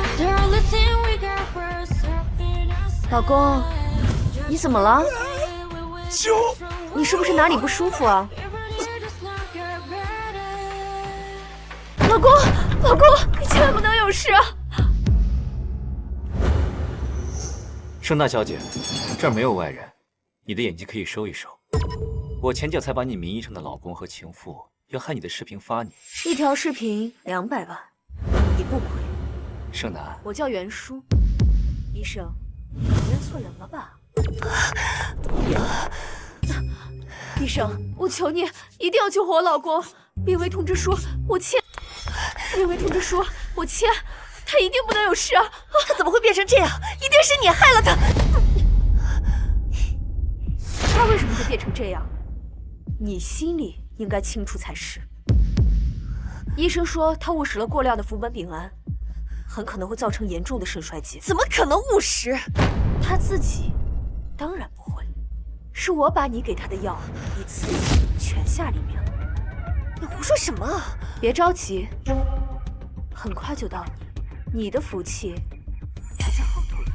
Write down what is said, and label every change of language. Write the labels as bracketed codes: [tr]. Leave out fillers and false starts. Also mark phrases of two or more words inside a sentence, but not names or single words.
[en] The only thing we got was something else. [zh] 老公，你怎么了？就你是不是哪裡不舒服啊？老公，老公，你千萬不能有事啊！盛大小姐，這兒沒有外人，你的眼睛可以收一收。我前腳才把你名義上的老公和情婦要害你的視頻發你，一條視頻200萬，你不虧。盛楠，我叫袁叔。醫生，你認錯人了吧？醫生，我求你一定要救活我老公！病危通知書我簽，病危通知書我簽，他一定不能有事啊！他怎麼會變成這樣？一定是你害了他！他為什麼會變成這樣？你心裡應該清楚才是。醫生說他誤食了過量的福本丙胺，很可能會造成嚴重的腎衰竭。怎麼可能誤食？他自己當然不會，是我把你給他的藥一次全下裡面了。你胡說什麼？別着急，很快就到你，你的福氣還在後頭。